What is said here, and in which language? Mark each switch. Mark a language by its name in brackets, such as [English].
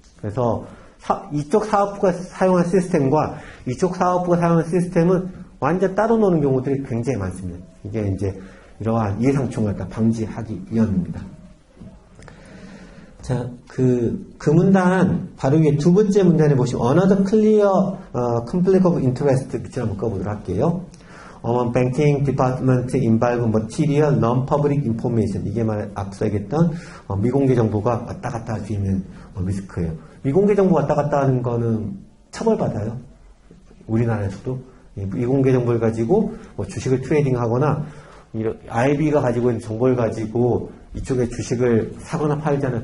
[Korean] 그래서 이쪽 사업부가 사용한 시스템과 이쪽 사업부가 사용한 시스템은 완전 따로 노는 경우들이 굉장히 많습니다. 이게 이제 이러한 이해상충을 방지하기 위함입니다. 자, 그 문단, 바로 위에 두 번째 문단에 보시면, [English] another clear conflict of interest [Korean] 밑으로 한번 꺼보도록 할게요. [English] banking department involve material non-public information. [Korean] 이게 앞서 얘기했던 미공개 정보가 왔다 갔다 할 수 있는 리스크예요. 미공개 정보 왔다 갔다 하는 거는 처벌받아요. 우리나라에서도. 미공개 정보를 가지고 주식을 트레이딩 하거나, IB가 가지고 있는 정보를 가지고 이쪽에 주식을 사거나 팔잖아요.